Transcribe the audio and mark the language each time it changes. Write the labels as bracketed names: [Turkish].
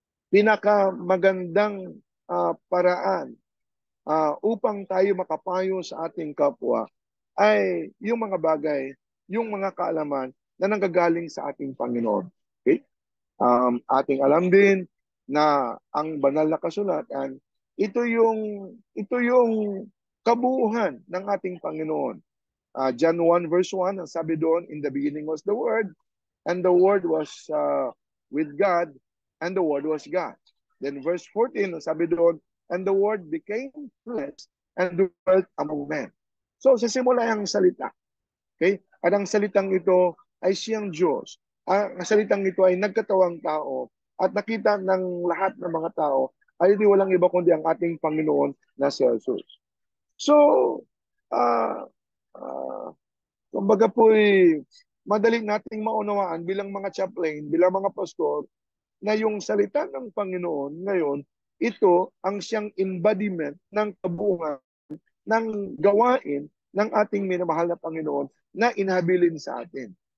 [Filipino] pinakamagandang paraan upang tayo makapayo sa ating kapwa ay yung mga bagay, yung mga kaalaman na nanggagaling sa ating Panginoon. Okay? Ating alam din na ang banal na kasulatan, ito yung kabuuan ng ating Panginoon. [English] John 1 verse 1, [Filipino] ang sabi doon, [English] in the beginning was the Word, and the Word was with God, and the Word was God. Then verse 14, [Filipino] ang sabi doon, [English] and the Word became flesh and dwelt among men. [Filipino] So, sa simula ang salita. Okay? At ang salitang ito ay siyang Diyos. Ang salitang ito ay nagkatawang tao at nakita ng lahat ng mga tao ay hindi walang iba kundi ang ating Panginoon na si Jesus. So, uh, uh, kumbaga po'y madaling nating maunawaan bilang mga chaplain, bilang mga pastor, na yung salita ng Panginoon ngayon, ito ang siyang embodiment ng kabuuan ng gawain ng ating minamahal na Panginoon na inhabilin sa atin.